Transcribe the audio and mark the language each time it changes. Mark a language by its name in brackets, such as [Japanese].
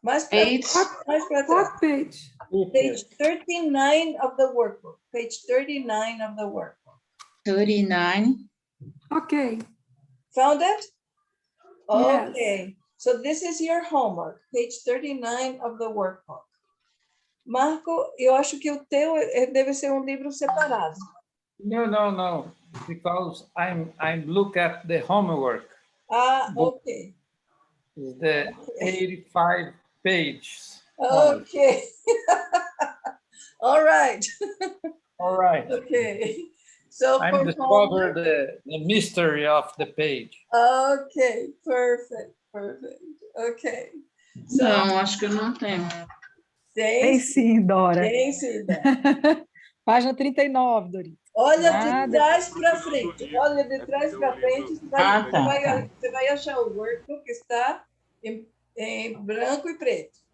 [English] Page. What page? Page 39 of the workbook. Page 39 of the workbook. 39. Okay. Found it? Yes. Okay. So this is your homework. Page 39 of the workbook. [Portuguese] Marco, eu acho que o teu deve ser livro separado. [English] No. Because I'm look at the homework. Okay. It's the 85 pages. Okay. All right. All right. Okay. So I'm discovered the mystery of the page. Okay, perfect. Okay. So, [Portuguese] Não, acho que eu não tenho. Tem sim, Dora. Tem sim, Dora. Página 39, Dorita. Olha de trás para frente. Olha de trás para frente. Você vai achar o workbook que está em branco e preto.